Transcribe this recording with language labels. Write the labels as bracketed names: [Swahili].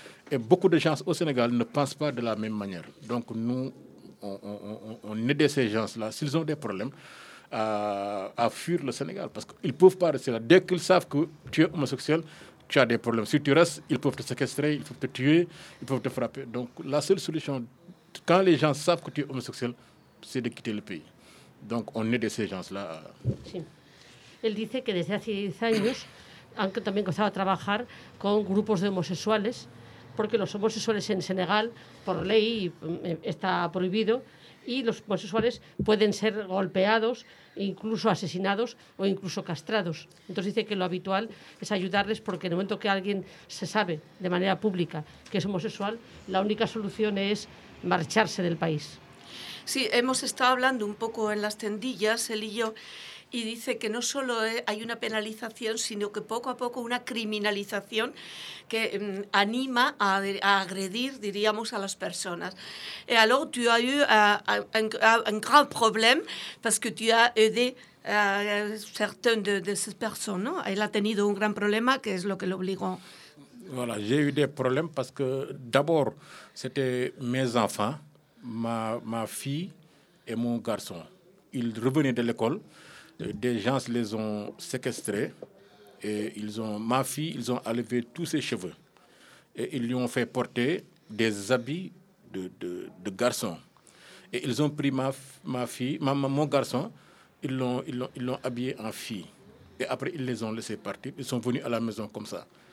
[French] Et beaucoup de gens au Sénégal ne pensent pas de la même manière. Donc nous, on aide ces gens-là, s'ils ont des problèmes, à fuir le Sénégal. Parce qu'ils ne peuvent pas rester là. Dès qu'ils savent que tu es homosexuel, tu as des problèmes. Si tu restes, ils peuvent te séquestrer, ils peuvent te tuer, ils peuvent te frapper. Donc la seule solution, quand les gens savent que tu es homosexuel, c'est de quitter le pays. Donc on aide ces gens-là. [Spanish] Él dice que desde hace 10 años han también comenzado a trabajar con grupos de homosexuales, porque los homosexuales en Senegal, por ley, está prohibido, y los homosexuales pueden ser golpeados, incluso asesinados o incluso castrados. Entonces dice que lo habitual es ayudarles, porque en el momento que alguien se sabe de manera pública que es homosexual, la única solución es marcharse del país. Sí, hemos estado hablando un poco en las tendillas, él y yo, y dice que no solo hay una penalización, sino que poco a poco una criminalización que anima a agredir, diríamos, a las personas. [French] Et alors, tu as eu un grand problème parce que tu as aidé certaines de ces personnes, ¿no? [Spanish] Él ha tenido un gran problema, que es lo que lo obligó. [French] Voilà, j'ai eu des problèmes parce que d'abord, c'était mes enfants, ma fille et mon garçon. Ils revenaient de l'école. Des gens les ont séquestrés et ils ont enlevé tous ses cheveux et ils lui ont fait porter des habits de garçon et ils ont pris mon garçon, ils l'ont habillé en fille et après ils les ont laissés partir, ils sont venus à la maison comme ça.